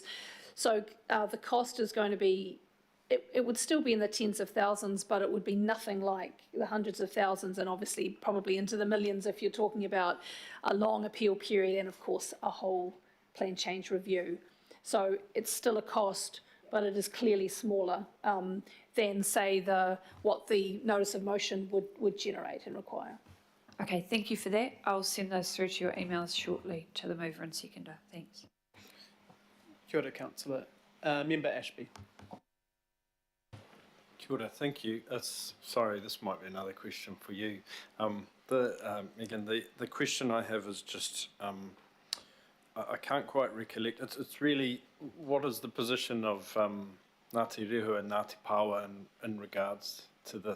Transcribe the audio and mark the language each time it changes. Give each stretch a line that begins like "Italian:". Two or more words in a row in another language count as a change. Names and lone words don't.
English: So the cost is going to be, it would still be in the tens of thousands, but it would be nothing like the hundreds of thousands, and obviously probably into the millions if you're talking about a long appeal period and of course a whole plan change review. So it's still a cost, but it is clearly smaller than, say, what the notice of motion would generate and require. Okay, thank you for that. I'll send those through to your emails shortly to the mover and seconder. Thanks.
Māori: Kia ora,
English: Councillor. Member Ashby.
Māori: Kia ora,
English: thank you. Sorry, this might be another question for you. Megan, the question I have is just, I can't quite recollect. It's really, what is the position of Ngāti Rehua and Ngāti Pawa in regards to this?